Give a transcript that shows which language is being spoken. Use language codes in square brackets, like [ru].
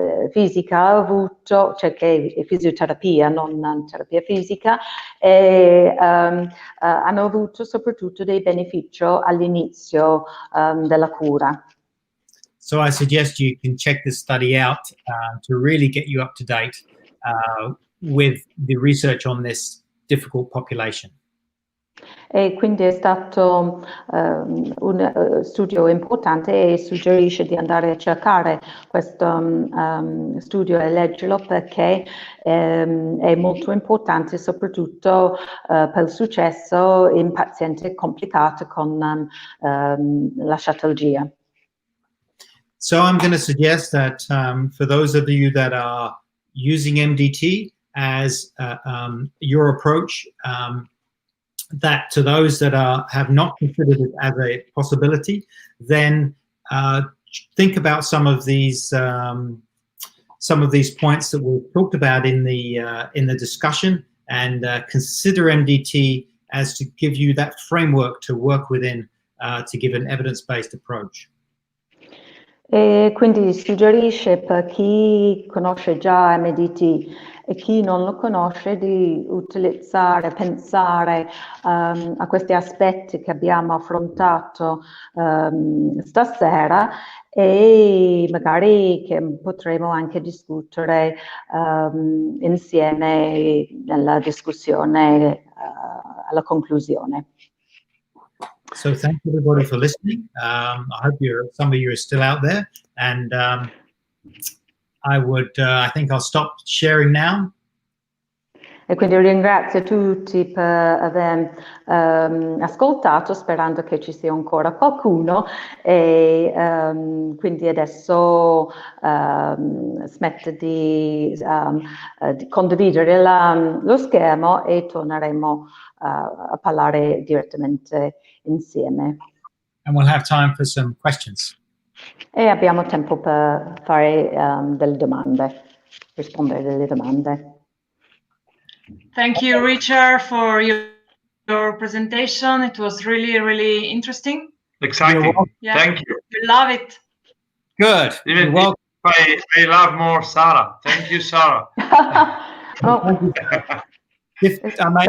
[it] fisica ha avuto, cioè che è fisioterapia, non terapia fisica, hanno avuto soprattutto dei benefici all'inizio della cura. [en] So I suggest you can check this study out to really get you up to date with the research on this difficult population. [it] e quindi è stato un studio importante, e suggerisce di andare a cercare questo studio e leggerlo, perché è molto importante, soprattutto per il successo in pazienti complicati con la sciatologia. [en] So I'm going to suggest that for those of you that are using MDT as your approach, that to those that have not considered it as a possibility, then think about some of these points that we've talked about in the discussion, and consider MDT as to give you that framework to work within to give an evidence-based approach. [it] E quindi suggerisce, per chi conosce già MDT e chi non lo conosce, di utilizzare, pensare a questi aspetti che abbiamo affrontato stasera, e magari che potremo anche discutere insieme nella discussione alla conclusione. [en] So thank you everybody for listening. I hope some of you are still out there, and I think I'll stop sharing now. [it] E quindi ringrazio tutti per aver ascoltato, sperando che ci sia ancora qualcuno, e quindi adesso smetto di condividere lo schermo e torneremo a parlare direttamente insieme. [en] And we'll have time for some questions. [it] E abbiamo tempo per fare delle domande, rispondere delle domande. [en] Thank you, Richard, for your presentation. It was really, really interesting. Exciting. Yeah. Thank you. We love it. Good. Even Well, I love more Sara. Thank you, Sara. Oh, I made